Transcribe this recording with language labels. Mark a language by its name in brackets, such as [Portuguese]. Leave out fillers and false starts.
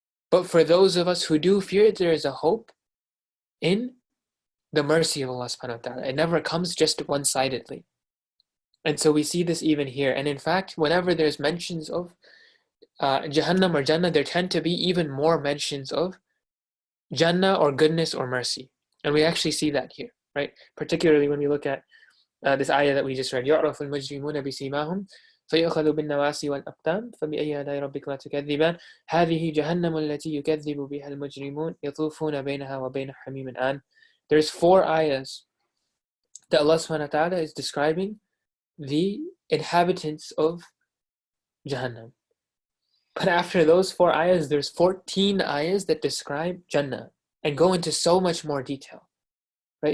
[English] But for those of us who do fear it, there is a hope in the mercy of Allah subhanahu wa ta'ala. It never comes just one-sidedly. And so we see this even here. And in fact, whenever there's mentions of Jahannam or Jannah, there tend to be even more mentions of Jannah or goodness or mercy. And we actually see that here, right? [Arabic] Particularly when we look at this ayah that we just read, يَعْرَفُ الْمُجْرِمُونَ بِسِيمَاهُمْ فَيُؤْخَذُ بِالنَّوَاسِي وَالْأَقْدَامِ فَبِأَيِّ آلَاءِ رَبِّكُمَا تُكَذِّبَانِ هَذِهِ جَهَنَّمُ الَّتِي يُكَذِّبُ بِهَا الْمُجْرِمُونَ يَطُوفُونَ بَيْنَهَا وَبَيْنَ حَمِيمٍ آنٍ. [English] There's 4 ayahs that Allah subhanahu wa ta'ala is describing the inhabitants of Jahannam. But after those 4 ayahs, there's 14 ayahs that describe Jannah and go into so much more detail. Right?